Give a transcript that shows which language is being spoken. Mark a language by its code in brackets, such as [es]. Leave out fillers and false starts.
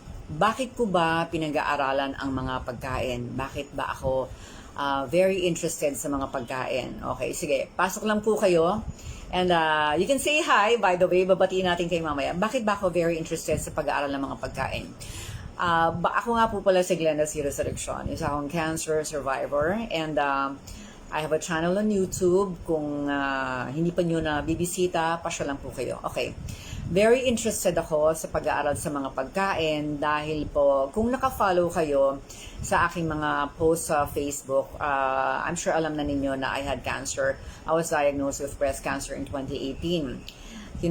[tl] Bakit ko ba pinag-aaralan ang mga pagkain? Bakit ba ako [en] very interested [tl] sa mga pagkain? Okay, sige, pasok lang po kayo. [en] And you can say hi, by the way, [tl] babatiin natin kayo mamaya. Bakit ba ako [en] very interested [tl] sa pag-aaral ng mga pagkain? Ako nga po pala si Glenda C. Resurrection. Isa akong cancer survivor. [en] And I have a channel on YouTube. [tl] Kung hindi pa nyo na bibisita, pasya lang po kayo. Okay. Very interested ako sa pag-aaral sa mga pagkain dahil po, kung naka-follow kayo sa aking mga posts sa Facebook, [en] I'm sure [tl] alam na ninyo na [en] I had cancer. I was diagnosed with breast cancer in 2018.